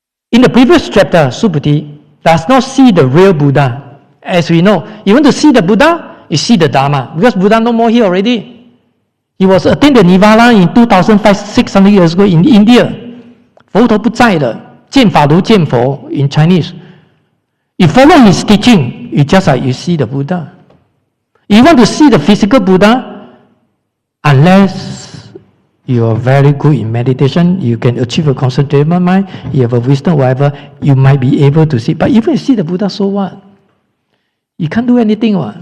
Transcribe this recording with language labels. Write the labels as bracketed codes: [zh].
[en] In the previous chapter, Subhuti does not see the real Buddha. As we know, you want to see the Buddha, you see the Dharma. Because Buddha no more here already. He was attained the Nirvana in 2,600 years ago in India. [zh] 佛陀不在了，见法如见佛 [en] in Chinese. You follow his teaching, it's just like you see the Buddha. You want to see the physical Buddha, unless you are very good in meditation, you can achieve a concentrated mind, you have a wisdom, whatever, you might be able to see. But even if you see the Buddha, so what? You can't do anything.